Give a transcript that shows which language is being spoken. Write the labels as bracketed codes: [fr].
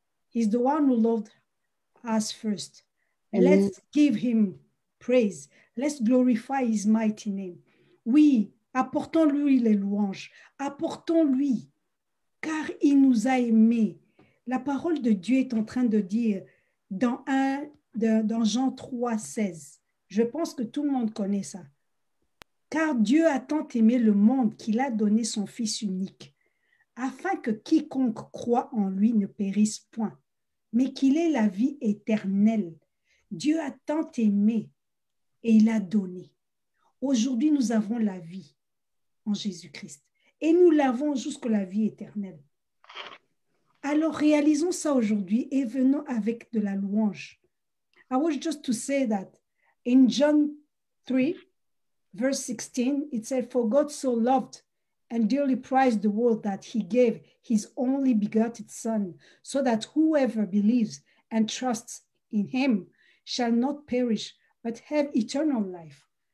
[en] He's the one who loved us first. And let's give him praise. Let's glorify his mighty name. [fr] Oui, apportons-lui les louanges. Apportons-lui, car il nous a aimés. La parole de Dieu est en train de dire dans Jean 3, 16. Je pense que tout le monde connaît ça. Car Dieu a tant aimé le monde qu'il a donné son Fils unique, afin que quiconque croit en lui ne périsse point, mais qu'il ait la vie éternelle. Dieu a tant aimé et il a donné. Aujourd'hui, nous avons la vie en Jésus-Christ et nous l'avons jusqu'à la vie éternelle. Alors, réalisons ça aujourd'hui et venons avec de la louange. [en] I was just to say that in John 3, verse 16, it said, "For God so loved and dearly prized the world that he gave his only begotten Son, so that whoever believes and trusts in him shall not perish, but have eternal life."